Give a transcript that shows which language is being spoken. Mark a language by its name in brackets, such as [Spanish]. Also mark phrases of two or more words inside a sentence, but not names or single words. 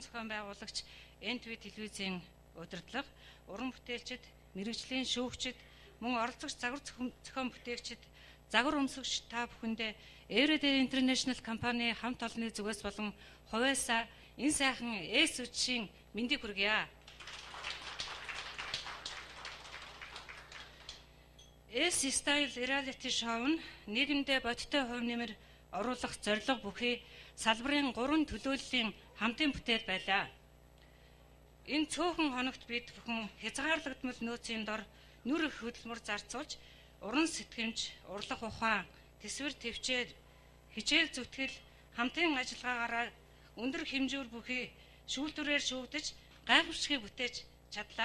[Mongolian] зохион байгуулагч NTV телевизийн удирдлага, уран бүтээлчид, мэрэгжлийн шүүгчид, мөн оролцогч загвар зохион бүтээгчид, загвар өмсөгч та бүхэндээ Everyday International компани хамт олонны зүгээс болон хувьяасаа энэ сайхан S үдшийн мэндийг хүргье. S-Style reality show нь нийгэмдээ бодиттой хувь нэмэр оруулах зорилго бүхий салбарын 3 төлөөллийн хамтын бүтээл байлаа. Энэ цөөхөн хоногт бид бүхэн хязгаарлагдмал нөөцийн дор нүр их хөдөлмөр зарцуулж, уран сэтгэмж, урлах ухаан, тэсвэр төвчээр, хичээл зүтгэл, хамтын ажиллагаагаараа өндөр хэмжүүр бүхий шүүлтүрээр шүүгдэж, гайхамшигыг бүтээж чадлаа.